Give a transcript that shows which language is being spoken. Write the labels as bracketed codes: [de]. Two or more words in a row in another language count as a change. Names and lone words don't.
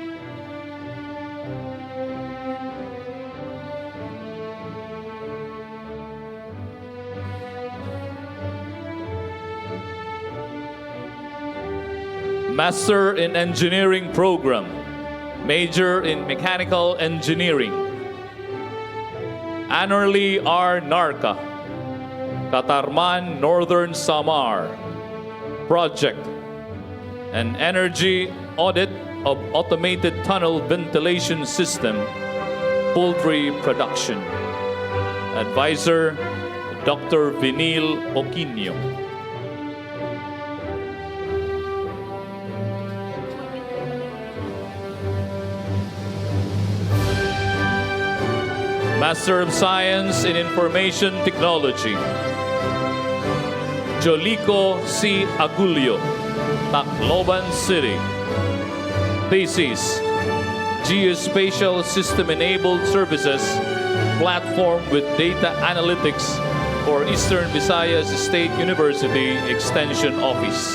[en] Master in Engineering Program, Major in Mechanical Engineering. Annerly R. Narca, Katarman, Northern Samar. Project: An Energy Audit of Automated Tunnel Ventilation System, Poultry Production. Advisor: Dr. Vinil Oquino. Master of Science in Information Technology. Jolico C. Agulio, Tacloban City. Thesis: Geospatial System-Enabled Services Platform with Data Analytics for Eastern Visayas State University Extension Office.